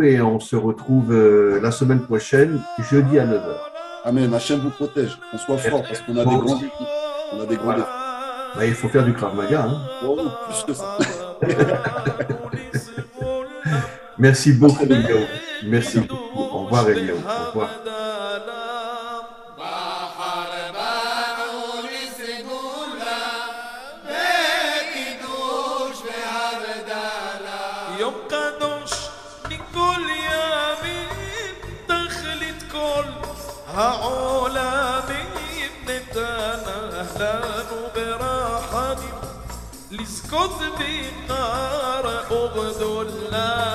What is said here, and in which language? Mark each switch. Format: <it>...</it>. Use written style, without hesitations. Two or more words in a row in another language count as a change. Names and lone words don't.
<fr>Et on se retrouve la semaine prochaine, jeudi à 9 heures. Amen. Hachem vous protège. Qu'on soit fort parce qu'on a des grands défis. On a des grands défis. Bah, il faut faire du Krav Maga. Hein. Oh, plus que ça. Merci beaucoup, Eliaou. Merci beaucoup. Au revoir, Eliaou. Au revoir.</fr> <he>יום קדוש מכל ימים תכלית כל העולמים נתנה לנו ברחמים לזכות ביקר וגדולה</he>